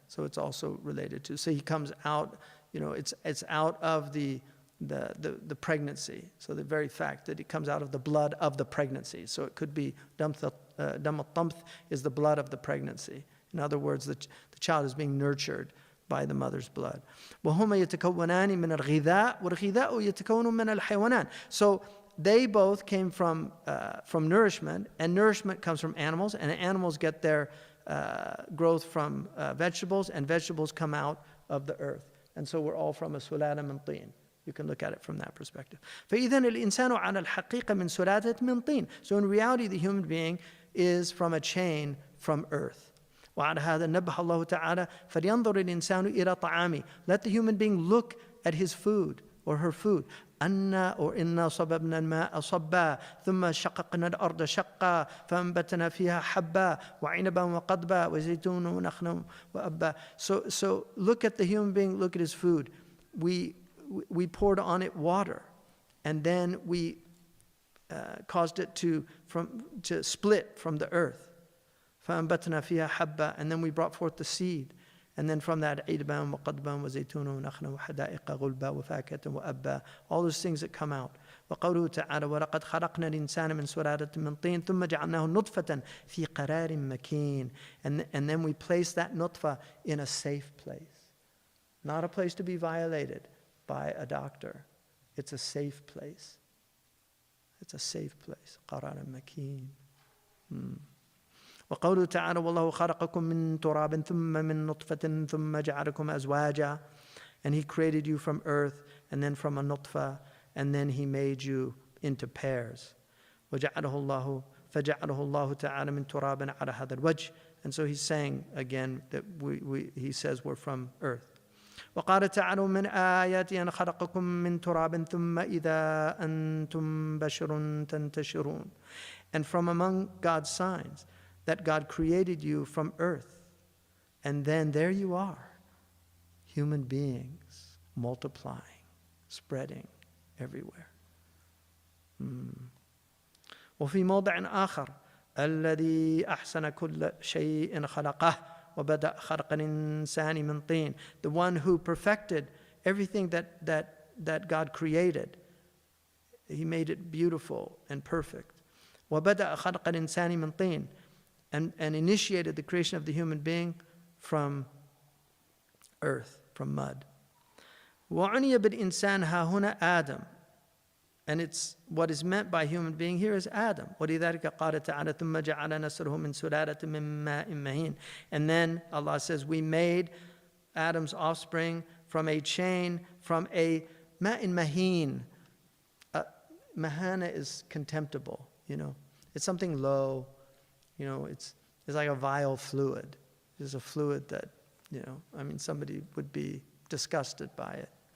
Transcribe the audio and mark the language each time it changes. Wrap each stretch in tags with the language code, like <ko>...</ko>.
<en>So it's also related to, so he comes out, it's out of the pregnancy. So the very fact that it comes out of the blood of the pregnancy. So it could be dam al-tamth is the blood of the pregnancy. In other words, the child is being nurtured by the mother's blood.</en> <ar>وهما يتكونان من الغذاء والغذاء يتكون من الحيوانات.</ar> <en>So they both came from nourishment, and nourishment comes from animals, and animals get their growth from vegetables, and vegetables come out of the earth. And so we're all from a</en> <ar>سلالة من طين.</ar> <en>You can look at it from that perspective.</en> <ar>فإذن الإنسان على الحقيقة من سلالة من طين.</ar> <en>So in reality, the human being is from a chain from earth.</en> <ar>وعلى هذا نبه الله تعالى فلينظر الإنسان إلى طعامه.</ar> <en>Let the human being look at his food or her food.</en> <ar>أنا صببنا الماء صبا ثم شققنا الأرض شقا فأنبتنا فيها حبا وعنبا وقضبا وزيتون ونخلا وأبا.</ar> <en>So look at the human being, look at his food. We poured on it water, and then we caused it to split from the earth.</en> <ar>فأنبتنا فيها حبا,</ar> <en>and then we brought forth the seed, and then from that</en> <ar>عِنبًا وقضبًا وزيتون ونخلا وحدائق غلبا وفاكهة وأبا,</ar> <en>all those things that come out.</en> <ar>وقوله تعالى ولقد خلقنا الإنسان من سلالة من طين ثم جعلناه نطفة في قرار مكين,</ar> <en>and then we place that nutfa in a safe place, not a place to be violated by a doctor. It's a safe place. It's a safe place.</en> <ar>قرار مكين. وقوله تعالى والله خلقكم من تراب ثم من نطفة ثم جعلكم أزواجا.</ar> <en>And he created you from earth, and then from a nutfa, and then he made you into pairs.</en> <ar>فجعله الله تعالى من تراب على هذا الوجه.</ar> <en>And so he's saying again that he says we're from earth.</en> <ar>وقال تعالى من آياتي أن خلقكم من تراب ثم إذا أنتم بشر تنتشرون.</ar> <en>And from among God's signs, that God created you from earth, and then there you are, human beings multiplying, spreading everywhere.</en> <ar>وفي موضع آخر الذي أحسن كل شيء خلقه وبدأ خلق الإنسان من طين.</ar> <en>The one who perfected everything that God created, he made it beautiful and perfect.</en> <ar>وبدأ خلق الإنسان من طين,</ar> <en>and initiated the creation of the human being from earth, from mud.</en> <ar>وعني بالإنسان ها هنا آدم.</ar> <en>And it's what is meant by human being here is Adam.</en> <ar>ولذلك قال تعالى ثم جعل نسله من سلالة من ماء مهين.</ar> <en>And then Allah says we made Adam's offspring from a chain, from a ماء مهين. Mahana is contemptible, It's something low. it's like a vile fluid. It's a fluid that, somebody would be disgusted by it.</en>